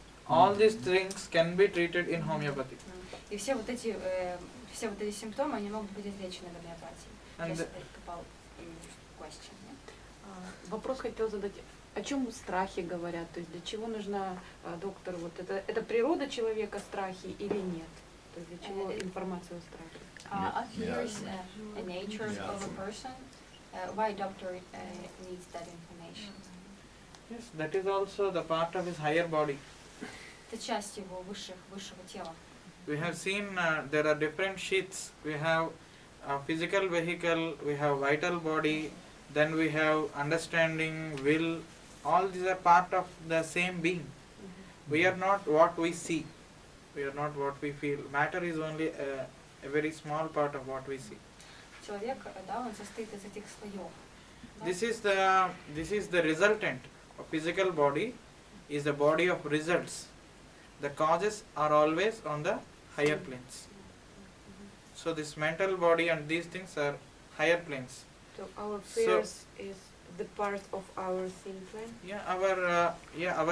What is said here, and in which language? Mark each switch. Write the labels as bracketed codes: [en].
[en] All these things can be treated in homeopathy. [ru] И все вот эти симптомы, они могут быть излечены гомеопатией. [en] And Just about question, [ru] Вопрос хотел задать. О чем страхи говорят? То есть для чего нужна доктор? Вот это природа человека страхи или нет? То есть для чего информация о страхе? [en] Up here is a nature of a person. Why doctor needs that information? yes, that is also the part of his higher body. [ru] Это часть его высшего тела. [en] We have seen there are different sheaths. We have physical vehicle, we have vital body, then we have understanding, will. All these are part of the same being. We are not what we see. We are not what we feel. Matter is only a very small part of what we see. [ru] Человек, да, он состоит из этих слоев. [en] This is the resultant of physical body, is the body of results. The causes are always on the higher planes. So this mental body and these things are higher planes. So our fears is the part of our thin plane?